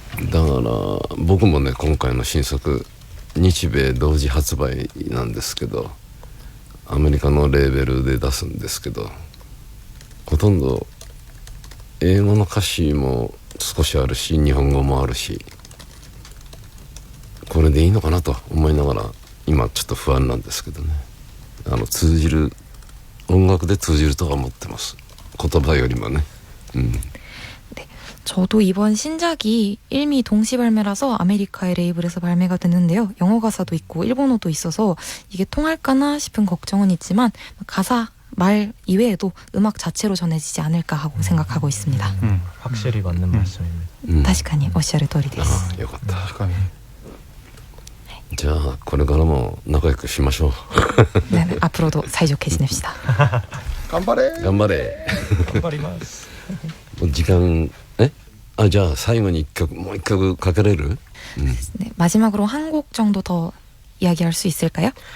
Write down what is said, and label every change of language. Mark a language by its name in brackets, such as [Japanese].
[Japanese] だから僕もね今回の新作日米同時発売なんですけどアメリカのレーベルで出すんですけどほとんど英語の歌詞も少しあるし日本語もあるしこれでいいのかなと思いながら今ちょっと不安なんですけどね通じる音楽で通じるとは思ってます言葉よりもね [Korean] 저도 이번 신작이 일미 동시 발매라서 아메리카의 레이블에서 발매가 되는데요. 영어 가사도 있고 일본어도 있어서 이게 통할까나 싶은 걱정은 있지만 가사 말 이외에도 음악 자체로 전해지지 않을까 하고 생각하고 있습니다. 확실히 맞는 말씀입니다. [Japanese] 確かにおっしゃる通りです。ああよかった確かに。じゃあこれからも仲良くしましょう [Korean] 네, 앞으로도 사이좋게 지냅시다. [Japanese] 頑張れ。頑張れ頑張ります. もう時間じゃあ最後にもう一曲かけれる [Korean] 네, 마지막으로 한 곡 정도 더 이야기할 수 있을까요?